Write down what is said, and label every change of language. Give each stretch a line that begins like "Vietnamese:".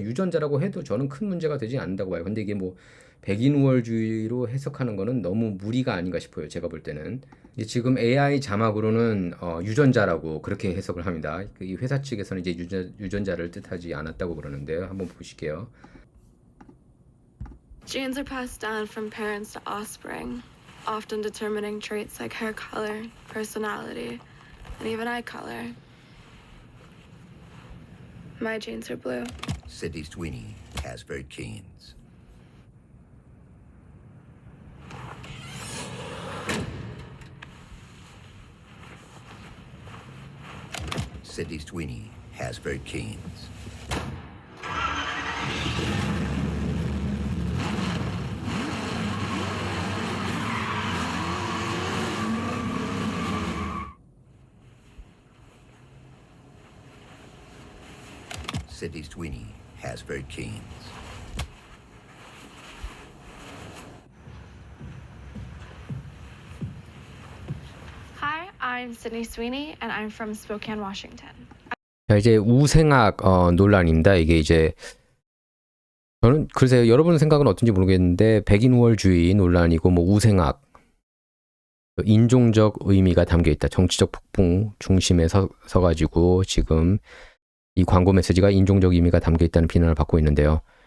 Korean: 유전자라고 해도 저는 큰 문제가 되지 않는다고 봐요. 근데 이게 뭐 백인 우월주의로 해석하는 거는 너무 무리가 아닌가 싶어요. 제가 볼 때는. 지금 AI 자막으로는 유전자라고 그렇게 해석을 합니다. 이 회사 측에서는 이제 유전자를 뜻하지 않았다고 그러는데요. 한번 보실게요.
English: Genes are passed down from parents to offspring, often determining traits like hair color, personality, and even eye color. My genes are blue. Sydney Sweeney has very genes. Sydney Sweeney has very genes. Sydney Sweeney has very genes. Hi, I'm Sydney Sweeney, and I'm from Spokane, Washington.
Korean: 자, 이제 우생학 논란입니다. 이게 이제 저는 글쎄요. 여러분 생각은 어떤지 모르겠는데 백인 우월주의 논란이고 뭐 우생학 인종적 의미가 담겨 있다. 정치적 폭풍 중심에 서가지고 지금 이 광고 메시지가 인종적 의미가 담겨 있다는 비난을 받고 있는데요.